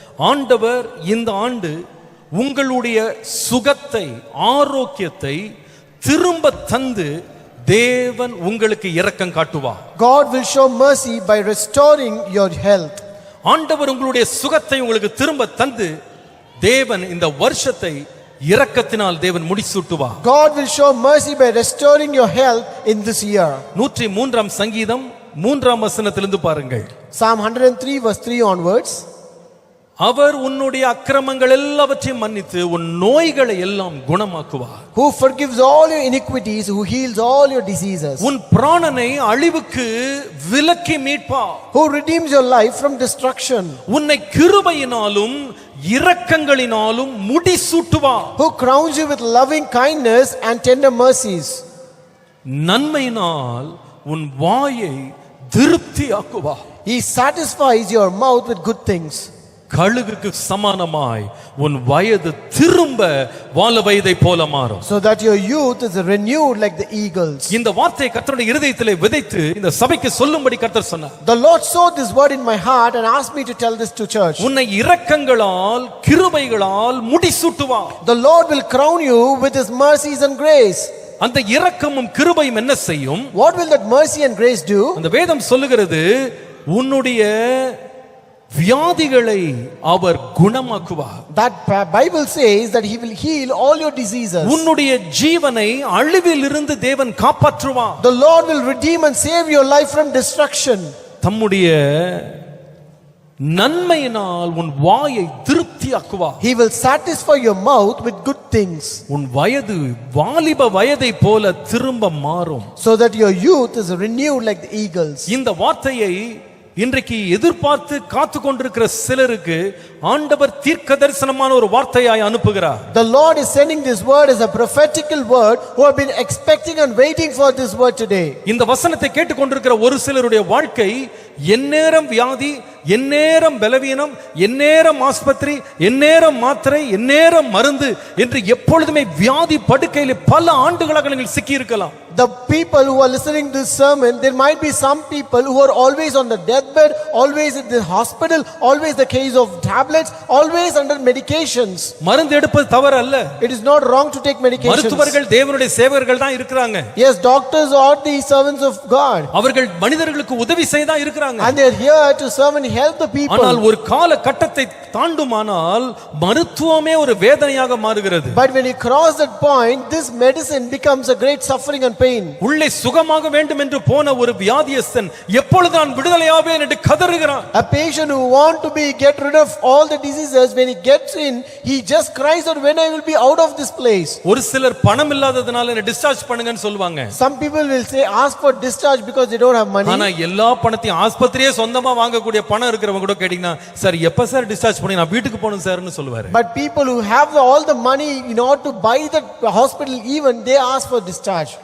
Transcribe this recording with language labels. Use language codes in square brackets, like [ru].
[ta] ஆண்டவர் இந்த ஆண்டு உங்களுடைய சுகத்தை, ஆரோக்கியத்தை திரும்ப தந்து தேவன் உங்களுக்கு இரக்கம் காட்டுவார். [en] God will show mercy by restoring your health. [ta] ஆண்டவர் உங்களுடைய சுகத்தை உங்களுக்கு திரும்ப தந்து தேவன் இந்த வருஷத்தை இரக்கத்தினால் தேவன் முடிசூட்டுவார். [en] God will show mercy by restoring your health in this year. [ta] 103 சங்கீதம் 3ஆம் வசனத்திலிருந்து பாருங்கள். [en] Psalm 103 verse 3 onwards. [ta] அவர் உன்னுடைய அக்கிரமங்கள் எல்லாவற்றையும் மன்னித்து உன் நோய்களை எல்லாம் குணமாக்குவார். [en] Who forgives all your iniquities, who heals all your diseases. [ta] உன் பிராணனை அழிவுக்கு விலக்கி மீட்பார். [en] Who redeems your life from destruction. [ta] உன்னை கிருபையினாலும் இரக்கங்களினாலும் முடிசூட்டுவார். [en] Who crowns you with loving kindness and tender mercies. [ta] நன்மையினால் உன் வாயை திருப்தியாக்குவார். [en] He satisfies your mouth with good things. [ta] கழுகுக்கு சமானமாய் உன் வயது திரும்ப வால வயதை போல மாறும். [en] So that your youth is renewed like the eagles. [ta] இந்த வார்த்தையை கர்த்தருடைய இருதயத்திலே விதைத்து இந்த சபைக்கு சொல்லும்படி கர்த்தர் சொன்னார். [en] The Lord sowed this word in my heart and asked me to tell this to church. [ta] உன்னை இரக்கங்களால் கிருபைகளால் முடிசூட்டுவார். [en] The Lord will crown you with his mercies and grace. [ta] அந்த இரக்கமும் கிருபையும் என்ன செய்யும்? [en] What will that mercy and grace do? [ta] அந்த வேதம் சொல்லுகிறது உன்னுடைய வியாதிகளை அவர் குணமாக்குவார். [en] That Bible says that he will heal all your diseases. [ta] உன்னுடைய ஜீவனை அழிவிலிருந்து தேவன் காப்பாற்றுவார். [en] The Lord will redeem and save your life from destruction. [ta] தம்முடைய நன்மையினால் உன் வாயை திருப்தியாக்குவார். [en] He will satisfy your mouth with good things. [ta] உன் வயது வாலிப வயதை போல திரும்ப மாறும். [en] So that your youth is renewed like the eagles. [ta] இந்த வார்த்தையை இன்றைக்கு எதிர்பார்த்து காத்து கொண்டிருக்கிற சிலருக்கு ஆண்டவர் தீர்க்க தரிசனமான ஒரு வார்த்தையாய் அனுப்புகிறார். [en] The Lord is sending this word as a prophetical word who have been expecting and waiting for this word today. [ta] இந்த வசனத்தை கேட்டுக்கொண்டிருக்கிற ஒரு சிலருடைய வாழ்க்கை எந்நேரம் வியாதி, எந்நேரம் பலவீனம், எந்நேரம் ஆஸ்பத்திரி, எந்நேரம் மாத்திரை, எந்நேரம் மருந்து என்று எப்பொழுதுமே வியாதி படுக்கையில் பல ஆண்டுகளாக நீங்கள் சிக்கி இருக்கலாம். [en] The people who are listening to this sermon, there might be some people who are always on the deathbed, always in the hospital, always the case of tablets, always under medications. [ta] மருந்து எடுப்பது தவறு அல்ல. [en] It is not wrong to take medications. [ta] மருத்துவர்கள் தேவனுடைய சேவகர்கள் தான் இருக்கிறாங்க. [en] Yes, doctors are the servants of God. [ta] அவர்கள் மனிதர்களுக்கு உதவி செய்ய தான் இருக்கிறாங்க. [en] And they are here to serve and help the people. [ta] ஆனால் ஒரு கால கட்டத்தை தாண்டுமானால் மருத்துவமே ஒரு வேதனையாக மாறுகிறது. [en] But when you cross that point, this medicine becomes a great suffering and pain. [ta] உள்ளே சுகமாக வேண்டும் என்று போன ஒரு வியாதியஸ்தன் எப்பொழுது நான் விடுதலையாவேன் என்று கதறுகிறான். [en] A patient who want to be get rid of all the diseases, when he gets in, he just cries out, when I will be out of this place. [ta] ஒரு சிலர் பணம் இல்லாததனால என்ன டிஸ்சார்ஜ் பண்ணுங்கன்னு சொல்வாங்க. [en] Some people will say ask for discharge because they don't have money. [ta] ஆனா எல்லா பணத்தையும் ஆஸ்பத்திரியே சொந்தமா வாங்கக்கூடிய பணம் இருக்கிறவங்க கூட கேட்டிங்கன்னா சார் எப்ப சார் டிஸ்சார்ஜ் பண்ணி நான் வீட்டுக்கு போகணும் சார்னு சொல்லுவாரு. [en] But people who have all the money in order to buy the hospital, even they ask for discharge.